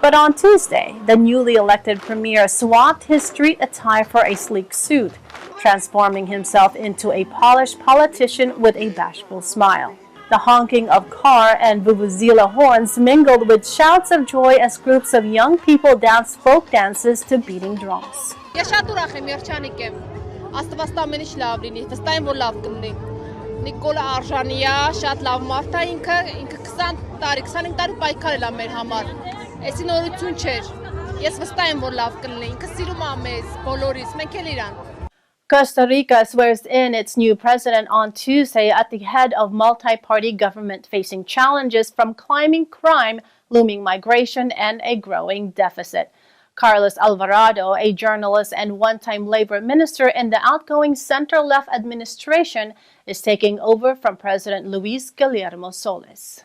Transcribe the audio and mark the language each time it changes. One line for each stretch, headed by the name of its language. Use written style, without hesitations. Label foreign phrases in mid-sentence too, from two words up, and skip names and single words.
English: But on Tuesday, the newly elected premier swapped his street attire for a sleek suit, transforming himself into a polished politician with a bashful smile. The honking of car and vuvuzela horns mingled with shouts of joy as groups of young people danced folk dances to beating drums.
Armenian: Նիկոլա Արժանիա շատ լավ մարդ է ինքը 20 տարի 25 տարի պայքարել է մեր համար։ Էսի նորություն չէր։ Ես վստահ եմ որ լավ կլինի։ Ինքը սիրում է մեզ բոլորիս, մենք էլ իրան։
English: Costa Rica swears in its new president on Tuesday at the head of multi-party government facing challenges from climbing crime, looming migration, and a growing deficit. Carlos Alvarado, a journalist and one-time labor minister in the outgoing center-left administration, is taking over from President Luis Guillermo Solis.